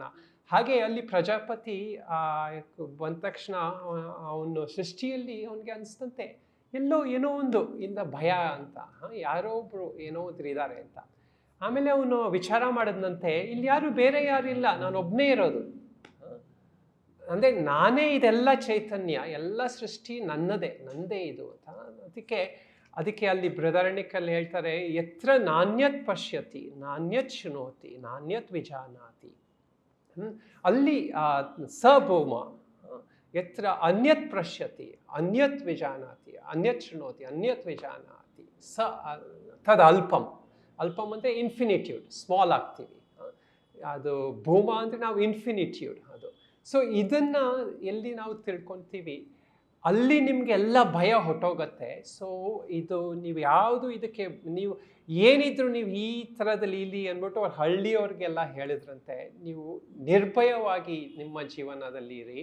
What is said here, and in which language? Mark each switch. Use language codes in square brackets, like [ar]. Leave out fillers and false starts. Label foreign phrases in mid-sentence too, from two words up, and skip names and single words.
[kn] ಹಾಗೆ ಅಲ್ಲಿ ಪ್ರಜಾಪತಿ ಬಂದ ತಕ್ಷಣ ಅವನು ಸೃಷ್ಟಿಯಲ್ಲಿ ಅವನಿಗೆ ಅನಿಸ್ತಂತೆ ಎಲ್ಲೋ ಏನೋ ಒಂದು ಭಯ ಅಂತ, ಯಾರೋ ಒಬ್ರು ಏನೋ ಒಬ್ರು ಇದ್ದಾರೆ ಅಂತ. ಆಮೇಲೆ ಅವನು ವಿಚಾರ ಮಾಡಿದಂತೆ ಇಲ್ಲಿ ಬೇರೆ ಯಾರು ಇಲ್ಲ, ನಾನೊಬ್ಬನೇ ಇರೋದು. ಅಂದರೆ ನಾನೇ ಇದೆಲ್ಲ ಚೈತನ್ಯ, ಎಲ್ಲ ಸೃಷ್ಟಿ ನಂದೇ ಇದು ಅಂತ. ಅದಕ್ಕೆ ಅಲ್ಲಿ ಬೃಹದಾರಣ್ಯಕಲ್ಲಿ ಹೇಳ್ತಾರೆ, [sa] ಯತ್ರ ನಾಣ್ಯತ್ ಪಶ್ಯತಿ ನಾಣ್ಯತ್ ಶೃಣೋತಿ ನಾಣ್ಯತ್ ವಿಜಾನಾತಿ. ಅಲ್ಲಿ ಸಭೌಮ ಯತ್ರ ಅನ್ಯತ್ ಪಶ್ಯತಿ ಅನ್ಯತ್ ವಿಜಾನಾತಿ ಅನ್ಯತ್ ಶೃಣೋತಿ ಅನ್ಯತ್ ವಿಜಾನಾತಿ ತದ್ ಅಲ್ಪಂ. [kn] ಅಲ್ಪಂ ಅಂದರೆ ಇನ್ಫಿನಿಟ್ಯೂಡ್, ಸ್ಮಾಲ್ ಆಗ್ತೀವಿ. ಅದು ಭೂಮ ಅಂದರೆ ನಾವು ಇನ್ಫಿನಿಟ್ಯೂಡ್ ಅದು. ಸೊ ಇದನ್ನು ಎಲ್ಲಿ ನಾವು ತಿಳ್ಕೊತೀವಿ ಅಲ್ಲಿ ನಿಮಗೆ ಎಲ್ಲ ಭಯ ಹೊಟ್ಟೋಗತ್ತೆ. ಸೊ ಇದು ನೀವು ಯಾವುದು ಇದಕ್ಕೆ ನೀವು ಏನಿದ್ರು ನೀವು ಈ ಥರದಲ್ಲಿ ಇಲ್ಲಿ ಅಂದ್ಬಿಟ್ಟು ಅವ್ರು ಹಳ್ಳಿಯವ್ರಿಗೆಲ್ಲ ಹೇಳಿದ್ರಂತೆ, ನೀವು ನಿರ್ಭಯವಾಗಿ ನಿಮ್ಮ ಜೀವನದಲ್ಲಿ ಇರಿ.